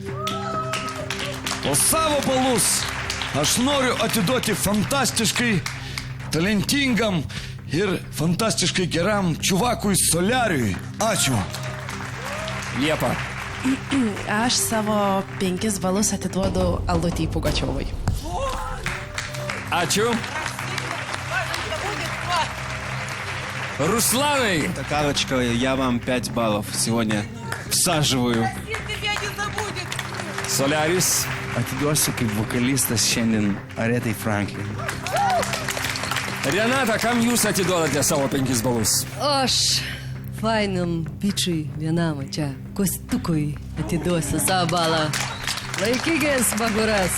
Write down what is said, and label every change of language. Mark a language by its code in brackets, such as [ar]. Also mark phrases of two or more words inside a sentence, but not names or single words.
[lt] O savo balus aš noriu atiduoti fantastiškai talentingam ir fantastiškai geram čuvakui Soliariui. Ačiū. Liepa. Aš savo 5 balus atiduodu Aldutei Pugačiovai. Ačiū. [ru] Русланы! Карочка, я вам 5 баллов сегодня всаживаю. Солярис. [lt] Atiduosiu kaip vokalistas šiandien Aretai Franklin. Renata, kam jūs atiduodate savo 5 balus? Aš fainam bičiui vienam čia Kostukui atiduosiu savo balą. Laikykis, baguras.